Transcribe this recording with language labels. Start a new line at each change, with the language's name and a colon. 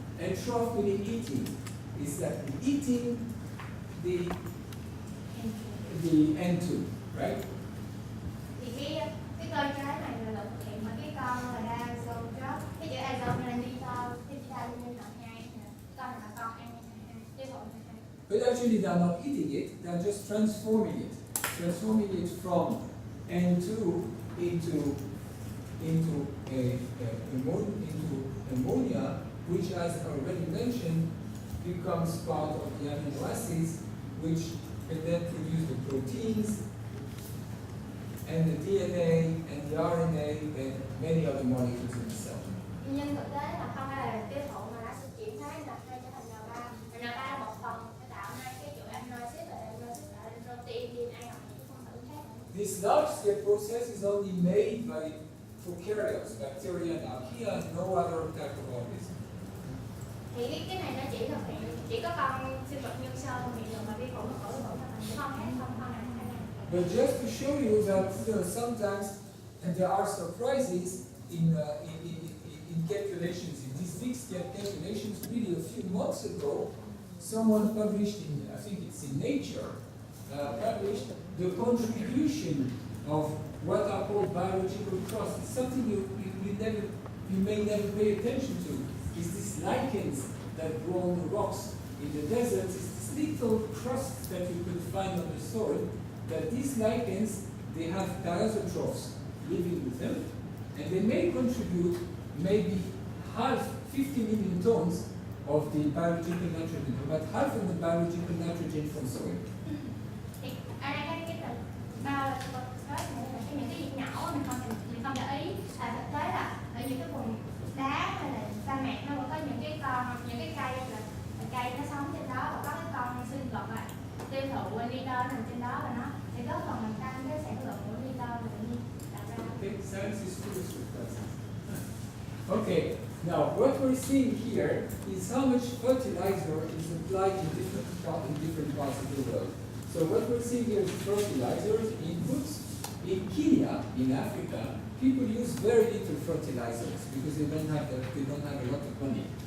English: And troph meaning eating, is that eating the N2, right?
Vietnamese: Thì cái cơ chế này là thực hiện bởi cái con là diazotrof, cái chữ azo là nitơ, cái chữ diazo là 2, con là con N2, cái bộ là 2.
English: But actually they're not eating it, they're just transforming it from N2 into ammonia, which, as already mentioned, becomes part of the amino acids, which can then produce the proteins and the DNA and the RNA and many other molecules in the cell.
Vietnamese: Nhưng thực tế là không phải là tiêu thụ mà nó sẽ chuyển hóa là hai trở thành N3. N3 là một phần để tạo ra cái chuỗi amino acid là protein, DNA hoặc những phân tử khác.
English: This large-scale process is only made by prokaryotes, bacteria and archaea, and no other type of organism. Thì cái này nó chỉ thực hiện chỉ có con sinh vật nhân sơ thì được mà vi khuẩn nó khử khuẩn là những con khác không con này. But just to show you that sometimes there are surprises in calculations, in these big scale calculations. Really, a few months ago, someone published I think it's in Nature, published the contribution of what are called biological crusts. It's something you may never pay attention to. It's these lichens that grow on the rocks in the deserts. It's this little crust that you could find on the soil. That these lichens, they have diazotrophs living with them, and they may contribute maybe 50 million tons of the biological nitrogen, about half of the biological nitrogen from soil.
Vietnamese: Thì ở đây cái từ biological crusts này là những cái gì nhỏ mình không để ý, là thực tế là ở những cái vùng đá hay là sa mạc nó vẫn có những cái cây là cây nó sống trên đó và có cái con sinh vật này tiêu thụ nitơ nằm trên đó và nó sẽ góp phần làm tăng cái sản lượng của nitơ và tự nhiên tạo ra.
English: Okay, science is full of surprises. Okay, now what we're seeing here is how much fertilizer is applied in different parts of the world. So what we're seeing here is fertilizers, inputs. In Kenya, in Africa, people use very little fertilizers because they don't have a lot of money.